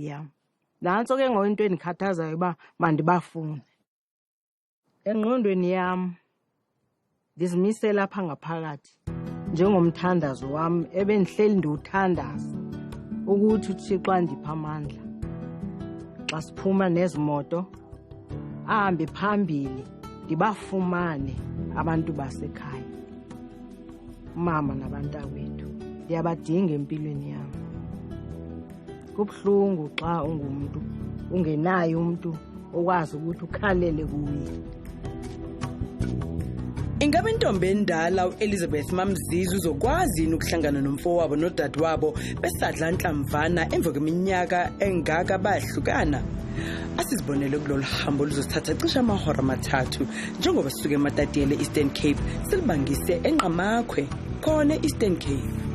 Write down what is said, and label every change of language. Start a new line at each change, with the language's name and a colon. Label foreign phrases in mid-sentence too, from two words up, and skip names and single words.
Xhosa: yami nanso ke ngoyinto endikhathazayo uba mandibafune engqondweni yami ndizimise lapha ngaphakathi njengomthandazo wami ebendihleli ndiwuthandaza ukuthi uThixo andipha amandla xa siphuma nezimoto ahambe phambili ndibafumane abantu basekhaya mama nabantakwethu ndiyabadinga empilweni yami kubhlungu xa ungumuntu ungenaye umuntu okwazi ukuthi ukhalele kuye.
Zulu: Ingabe intombi endala uElizabeth Mamzizi uzokwazi ukuhlangana nomfowabo nodadewabo besadla nhlamvana emva kweminyaka engaka bayahlukana? Asizibonele kulolu hambo luzosithatha cishe amahora amathathu njengoba sisuke eMatatiyele Eastern Cape silibangise eNqamakhwe khona Eastern Cape.